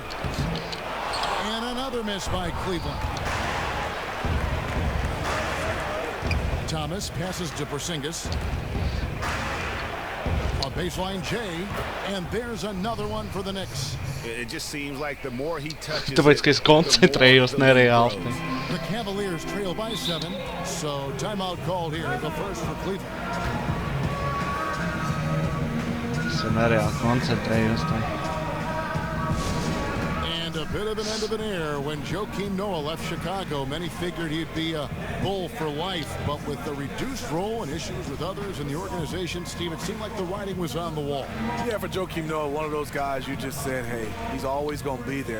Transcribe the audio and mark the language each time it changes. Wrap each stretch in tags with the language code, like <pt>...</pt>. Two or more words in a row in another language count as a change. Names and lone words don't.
<en>And another miss by Cleveland. Thomas passes to Porzingis. A baseline J. And there's another one for the Knicks. It just seems like the more he touches</en> <lv>Tāpēc, ka es koncentrējos nereāli.</lv> <en>The Cavaliers trail by 7, so timeout called here, the first for Cleveland.</en> <lv>Es nereāli koncentrējos.</lv> <en>And a bit of an end of an air when Joakim Noah left Chicago. Many figured he'd be a Bull for life, but with the reduced role and issues with others in the organization, Steve, it seemed like the writing was on the wall. Yeah, for Joakim Noah, one of those guys you just said, hey, he's always going to be there.</en>